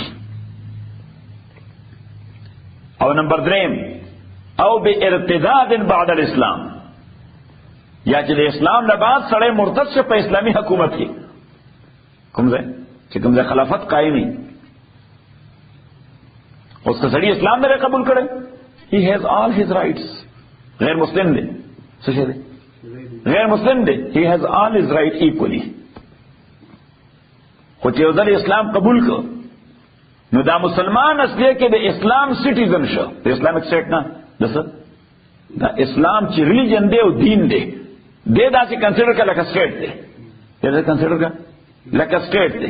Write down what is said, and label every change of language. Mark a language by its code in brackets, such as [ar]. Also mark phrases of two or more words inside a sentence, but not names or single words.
[ps] او نمبر 3 او [ar] بارتداد بعد الاسلام، [ps] یا چې د اسلام نه بعد سړی مرتد شه په اسلامي حکومت کې، کوم ځای چې کوم ځای خلافت قائمي، اوس که سړی اسلام نه قبول کړي [en] he has all his rights. [ps] غیر مسلم دی څه شه دی غیر مسلم دی [en] he has all his right equally. [ps] خو چې یو ځل اسلام قبول کړ نو دا مسلمان اصلي کې د اسلام سټیزن شو، د اسلامیک سټیټ نه دسه دا اسلام چې ریلیجن دی او دین دی دا چې کنسیډر کړه لکه سټیټ دی، دا کنسیډر کړه لکه سټیټ دی.